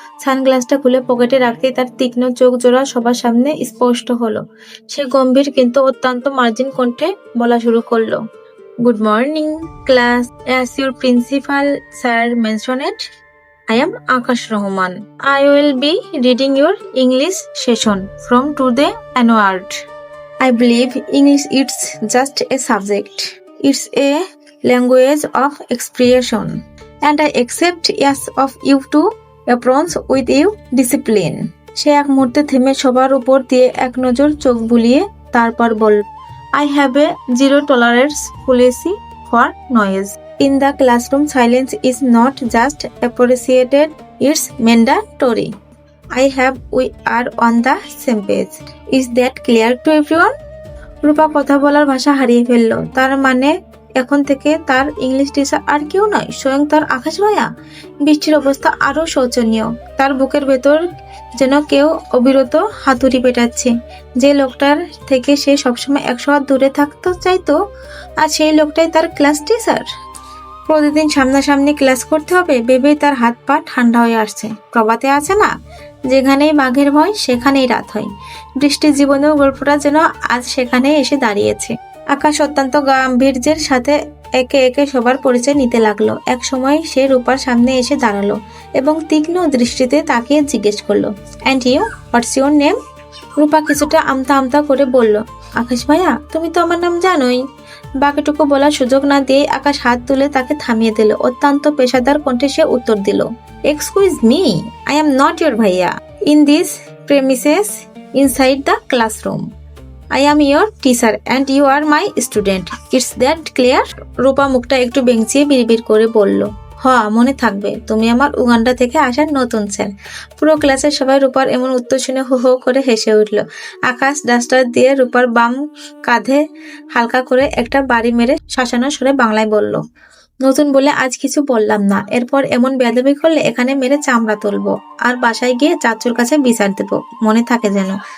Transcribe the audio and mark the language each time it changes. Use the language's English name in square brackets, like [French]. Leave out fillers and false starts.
[Bangla] সানগ্লাসটা খুলে পকেটে রাখতেই তার তীক্ষ্ণ চোখ জোড়া সবার সামনে স্পষ্ট হলো। সে গম্ভীর কিন্তু অত্যন্ত মার্জিন কণ্ঠে বলা শুরু করলো, [English] Good morning class, as your principal sir mentioned, I am Akash Rahman. I will be reading your English session from today onward. I believe English is just a subject. It's a language of expression, and I accept yes of you to approach with you discipline. [Bangla] সে এক মুহূর্তে থেমে সবার উপর দিয়ে এক নজর চোখ বুলিয়ে তারপর বলল, [English] I have a zero tolerance policy for noise. In the classroom, silence is not just appreciated, it's mandatory. We are on the same page. Is that clear to everyone? [Bangla] রূপা কথা বলার ভাষা হারিয়ে ফেলল। তার মানে এখন থেকে তার ইংলিশ টিচার আর কেউ নয়, স্বয়ং তার আকাশ ভাইয়া। বৃষ্টির অবস্থা আরো শোচনীয়। তার বুকের ভেতর যেন কেউ অবিরত হাতুড়ি পেটাচ্ছে। যে লোকটার থেকে সে সবসময় 100 হাত দূরে থাকতে চাইতো, আর সেই লোকটাই তার ক্লাস টিচার। প্রতিদিন সামনাসামনি ক্লাস করতে হবে ভেবেই তার হাত পা ঠান্ডা হয়ে আসছে। প্রবাদে আছে না, যেখানেই বাঘের ভয় সেখানেই রাত হয়। বৃষ্টির জীবনেও গল্পটা যেন আজ সেখানে এসে দাঁড়িয়েছে। আকাশ অত্যন্ত গাম্ভীর্যের সাথে একে একে সবার পরিচয় নিতে লাগলো। এক সময় সে রূপার সামনে এসে দাঁড়ালো এবং তীক্ষ্ণ দৃষ্টিতে তাকিয়ে জিজ্ঞেস করলো, [English] And you, what's your name? [Bangla] রূপা কিছুটা আমতা আমতা করে বলল, আকাশ ভাইয়া, তুমি তো আমার নাম জানোই। বাকিটুকু বলার সুযোগ না দিয়ে আকাশ হাত তুলে তাকে থামিয়ে দিল। অত্যন্ত পেশাদার কণ্ঠে সে উত্তর দিল, [English] Excuse me, I am not your ভাইয়া in this premises inside the classroom. I am your teacher and you are my student. It's that clear? [Bangla] রূপা মুখটা একটু বেঁচিয়ে বিড়বিড় করে বলল, মনে থাকবে, তুমি আমার উগান্ডা থেকে আসার নতুন স্যার। পুরো ক্লাসের সবাই রূপার এমন উত্তর শুনে হো হো করে হেসে উঠল। আকাশ ডাস্টার দিয়ে রূপার বাম কাঁধে হালকা করে একটা বাড়ি মেরে শাসানো সুরে বাংলায় বলল, নতুন বলে আজ কিছু বললাম না, এরপর এমন বেয়াদবি করলে এখানে মেরে চামড়া তুলবো আর বাসায় গিয়ে চাচুর কাছে বিচার দেবো, মনে থাকে যেন।